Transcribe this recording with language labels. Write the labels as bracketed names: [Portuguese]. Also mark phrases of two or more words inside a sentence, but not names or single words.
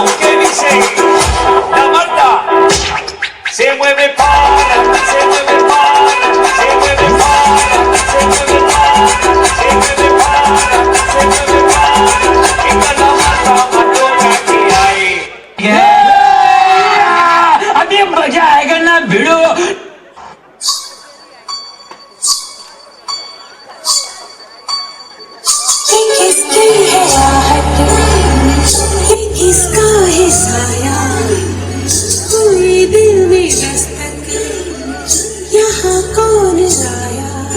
[Spanish] ¿Qué dice? La Marta. Se mueve para, se mueve para, se mueve para, se mueve para, se mueve para, se mueve para. Esta es la Marta más loca que hay. [Hindi] अभी मजा आएगा ना भिड़ो किसकी है आहट ये किसका है साया कोई दिल में दस्तक यहाँ कौन लाया